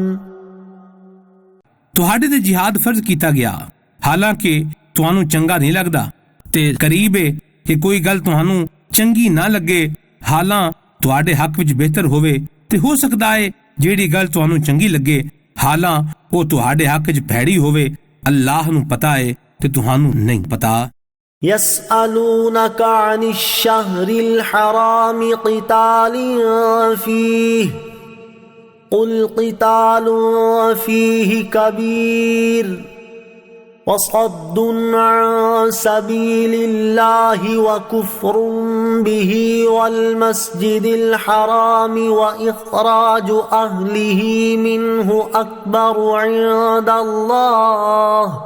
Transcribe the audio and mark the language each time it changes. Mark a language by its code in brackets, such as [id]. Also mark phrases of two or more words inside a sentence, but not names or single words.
[pa] ਤੁਹਾਡੇ ਤੇ ਜਿਹਾਦ ਫਰਜ਼ ਕੀਤਾ ਗਿਆ ਹਾਲਾਂਕਿ ਤੁਹਾਨੂੰ ਚੰਗਾ ਨਹੀਂ ਲੱਗਦਾ ਤੇ ਕਰੀਬ ਹੈ ਕਿ ਕੋਈ ਗੱਲ ਤੁਹਾਨੂੰ ਚੰਗੀ ਨਾ ਲੱਗੇ ਹਾਲਾਂ ਤੁਹਾਡੇ ਹੱਕ ਵਿੱਚ ਬਿਹਤਰ ਹੋਵੇ ਤੇ ਹੋ ਸਕਦਾ ਹੈ ਜਿਹੜੀ ਗੱਲ ਤੁਹਾਨੂੰ ਚੰਗੀ ਲੱਗੇ ਹਾਲਾਂ ਉਹ ਤੁਹਾਡੇ ਹੱਕ ਵਿੱਚ ਭੈੜੀ ਹੋਵੇ। ਅੱਲਾਹ ਨੂੰ ਪਤਾ ਹੈ ਤੇ ਤੁਹਾਨੂੰ ਨਹੀਂ ਪਤਾ۔ [ar] يسألونك عن الشهر الحرام قتال فيه قل قتال فيه كبير وصد عن سبيل الله وكفر به والمسجد الحرام وإخراج أهله منه أكبر عند الله